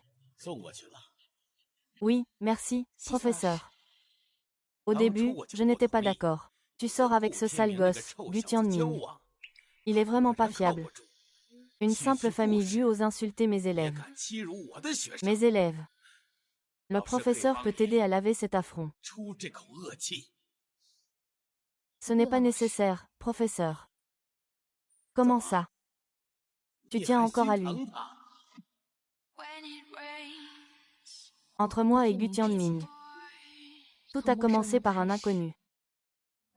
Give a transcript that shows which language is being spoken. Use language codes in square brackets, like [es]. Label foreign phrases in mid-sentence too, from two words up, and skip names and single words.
[zh] 送过去了。 [fr] Oui, merci, professeur. Au début, je n'étais pas d'accord. Tu sors avec ce sale gosse, Gu Tianming. Il est vraiment pas fiable. Une simple famille Gu ose insulter mes élèves. [zh] 敢欺辱我的学生， [fr] Mes élèves. Le professeur peut t'aider à laver cet affront. [zh] 出这口恶气。 [fr] Ce n'est pas nécessaire, professeur. Comment ça? Tu tiens encore à lui. Entre moi et Gu Tianming, tout a commencé par un inconnu.